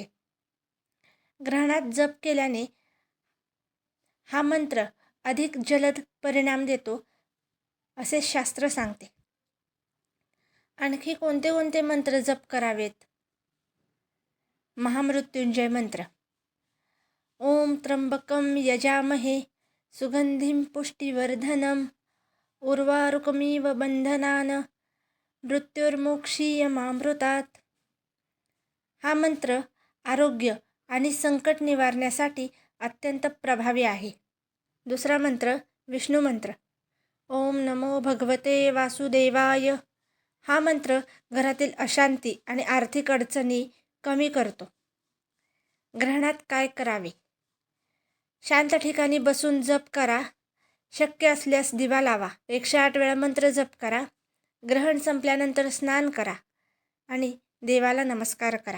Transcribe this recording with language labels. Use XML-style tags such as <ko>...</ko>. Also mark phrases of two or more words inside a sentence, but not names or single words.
<mr>ग्रहणात जप केल्याने हा मंत्र अधिक जलद परिणाम देतो असे शास्त्र सांगते. आणखी कोणते कोणते मंत्र जप करावेत? महामृत्युंजय मंत्र.</mr> <sa>ओम त्र्यंबकं यजामहे सुगंधिं पुष्टिवर्धनम् उर्वारुकमिव बंधनान् मृत्युर्मोक्षीयमामृतात्.</sa> <mr>हा मंत्र आरोग्य आणि संकट निवारण्यासाठी अत्यंत प्रभावी आहे. दुसरा मंत्र विष्णू मंत्र.</mr> <sa>ओम नमो भगवते वासुदेवाय.</sa> <mr>हा मंत्र घरातील अशांती आणि आर्थिक अडचणी कमी करतो. ग्रहणात काय करावे? शांत ठिकाणी बसून जप करा. शक्य असल्यास दिवा लावा. 108 वेळा मंत्र जप करा. ग्रहण संपल्यानंतर स्नान करा आणि देवाला नमस्कार करा.</mr>